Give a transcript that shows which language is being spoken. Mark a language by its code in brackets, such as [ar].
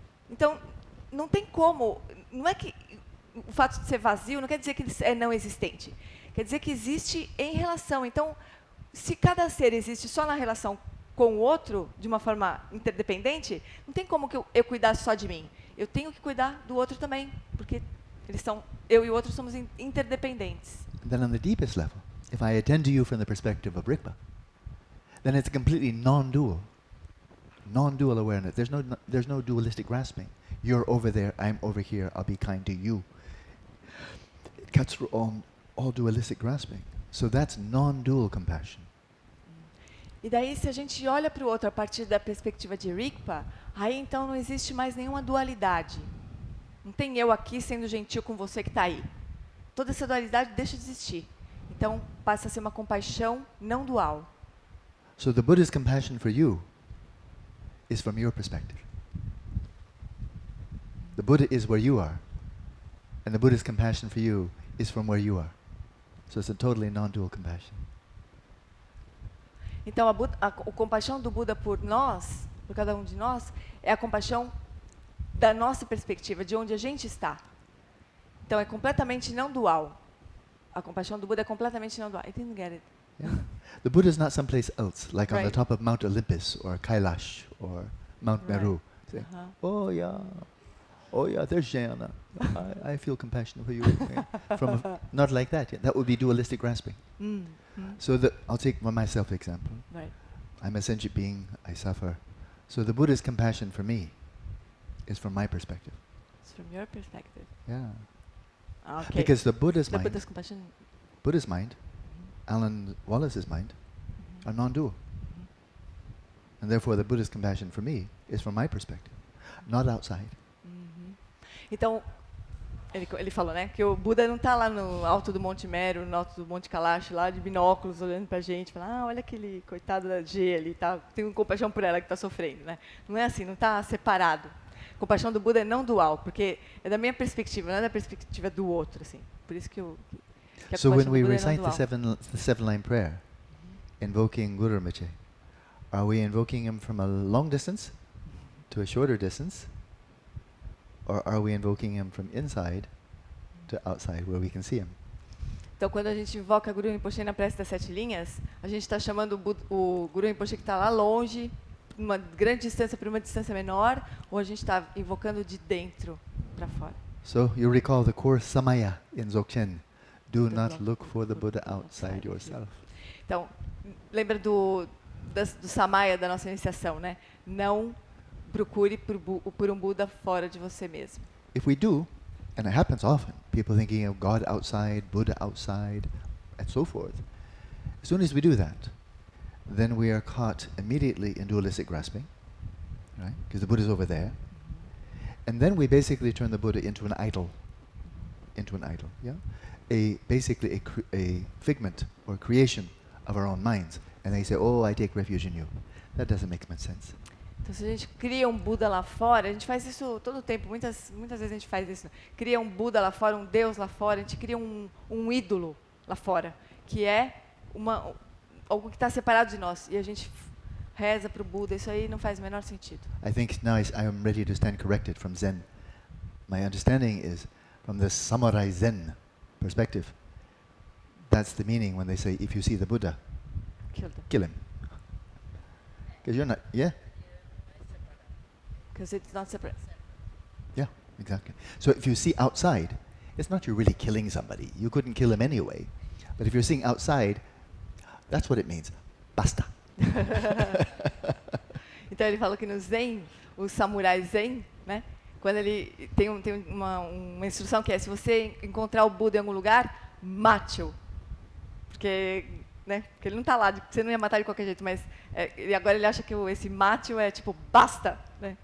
[pt] Então, não tem como, não é que o fato de ser vazio não quer dizer que ele é não existente. Quer dizer que existe em relação. Então, se cada ser existe só na relação com o outro, de uma forma interdependente, não tem como que eu cuidar só de mim. Eu tenho que cuidar do outro também, porque eu e o outro somos interdependentes. [en] Then on the deepest level, if I attend to you from the perspective of Rigpa, then it's completely non-dual awareness. There's no dualistic grasping. You're over there, I'm over here, I'll be kind to you. It cuts through all dualistic grasping. So that's non-dual compassion. [pt] E daí, se a gente olha para o outro a partir da perspectiva de Rigpa, aí então não existe mais nenhuma dualidade. Não tem eu aqui sendo gentil com você que está aí. Toda essa dualidade deixa de existir. Então, passa a ser uma compaixão não dual. [en] So the Buddha's compassion for you is from your perspective. The Buddha is where you are, and the Buddha's compassion for you is from where you are. So it's a totally non-dual compassion. [pt] Então, a compaixão do Buda por nós, por cada um de nós, é a compaixão da nossa perspectiva, de onde a gente está. Então, é completamente não dual. A compaixão do Buda é completamente não dual. [en] I didn't get it. Yeah. The Buddha is not someplace else, like on the top of Mount Olympus or Kailash or Mount Meru. Say, oh yeah, there's Jayana. I feel compassion for you. Yeah. Not like that. Yeah. That would be dualistic grasping. So I'll take myself example. Right. I'm a sentient being. I suffer. So the Buddha's compassion for me is from my perspective. It's from your perspective. Yeah. Okay. Because the Buddha's mind, Buddha's compassion. Buddha's mind, Alan Wallace's mind, are non-dual. And therefore the Buddha's compassion for me is from my perspective, not outside. [pt] Então, ele falou, né, que o Buda não está lá no alto do Monte Meru, no alto do Monte Kailash, lá de binóculos, olhando para a gente, falando, olha aquele coitado da G ali, tá, tenho compaixão por ela que está sofrendo, né? Não é assim, não está separado. A compaixão do Buda é não dual, porque é da minha perspectiva, não é da perspectiva do outro, assim. Por isso que a [en] So when we [pt] do Buda [en] recite [pt] é não [en] the seven-line prayer, invoking Guru Rinpoche, are we invoking him from a long distance to a shorter distance? Or are we invoking him from inside to outside, where we can see him? [pt] Então, quando a gente invoca Guru Rinpoche na prece das 7 linhas, a gente está chamando o Guru Rinpoche que está lá longe, uma grande distância para uma distância menor, ou a gente está invocando de dentro para fora. [en] So you recall the core samaya in Dzogchen. Do not look for the Buddha outside yourself. [pt] Então, lembra do samaya da nossa iniciação, né? Não procure por um Buda fora de você mesmo. [en] If we do, and it happens often, people thinking of God outside, Buddha outside, and so forth. As soon as we do that, then we are caught immediately in dualistic grasping, right? Because the Buddha is over there. And then we basically turn the Buddha into an idol. Yeah? Basically a figment or creation of our own minds. And they say, oh, I take refuge in you. That doesn't make much sense. [pt] Então, se a gente cria um Buda lá fora, a gente faz isso todo o tempo, muitas vezes a gente faz isso. Cria um Buda lá fora, um Deus lá fora, a gente cria um ídolo lá fora, que é algo que está separado de nós. E a gente reza para o Buda, isso aí não faz o menor sentido. [en] I think now I am ready to stand corrected from Zen. My understanding is from the samurai Zen perspective. That's the meaning when they say, if you see the Buddha, kill him. Because you're not, yeah? Because it's not separate. Yeah, exactly. So if you see outside, it's not you're really killing somebody. You couldn't kill him anyway. But if you're seeing outside, that's what it means. Basta. [pt] Então ele fala que no Zen, o samurai zen, né? Quando ele tem uma instrução que é, se você encontrar o Buda em algum lugar, mate-o. Porque, né, porque ele não está lá, você não ia matar de qualquer jeito, mas agora ele acha que esse mate-o é tipo, basta, né?